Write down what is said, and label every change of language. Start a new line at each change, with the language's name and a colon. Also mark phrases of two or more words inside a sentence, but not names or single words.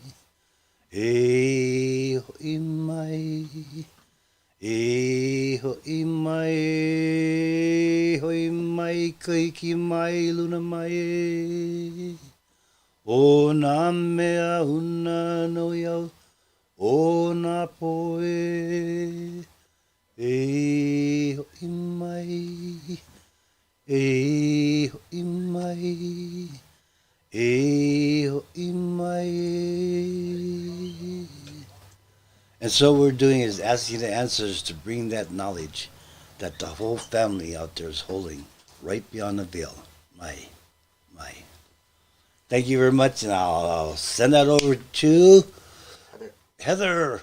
Hawaiian: e ho'i mai e ho'i mai e ho'i mai kaiki mai luna mai o nā mea una noi au o nā poe e ho'i mai e ho'i mai e ho'i mai.
English: And so what we're doing is asking the answers to bring that knowledge that the whole family out there is holding right beyond the veil. My. Thank you very much, and I'll send that over to Heather.